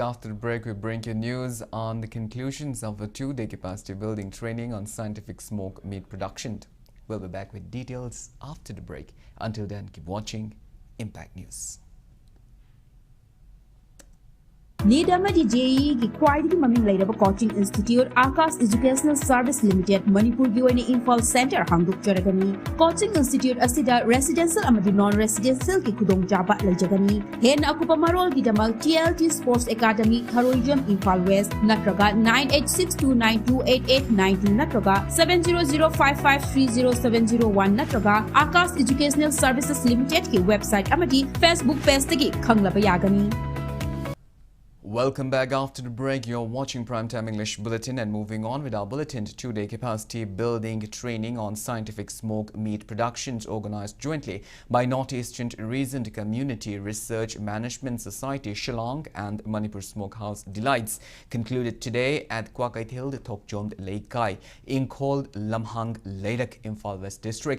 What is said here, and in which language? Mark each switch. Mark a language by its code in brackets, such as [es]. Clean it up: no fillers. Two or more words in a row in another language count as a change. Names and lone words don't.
[en] After the break, we bring you news on the conclusions of a 2-day capacity building training on scientific smoke meat production. We'll be back with details after the break. Until then, keep watching Impact News. [mni] NEET amadi JEE ki khwaidagi maming leiraba [en] coaching institute [mni] Akas Educational Service Limited Manipur gi oina Imphal Center hangdok jaragani. [en] Coaching institute [mni] asida residential amadi non-residential ki khudong jaba leijagani. Hen akupa marol gi damal TLT Sports Academy Tharoijam Imphal West natraga 9862928892 natraga 7005530701 natraga Akas Educational Services Limited ki website amadi Facebook page tagi khanglaba yagani. [en] Welcome back after the break. You're watching Primetime English Bulletin, and moving on with our bulletin, 2-day capacity building training on scientific smoke meat productions organized jointly by Northeastern Region Community Research Management Society Shillong and Manipur Smokehouse Delights concluded today at Kwakaithil Thokjom Leikai in called Lamhang Leirak, Imphal West District.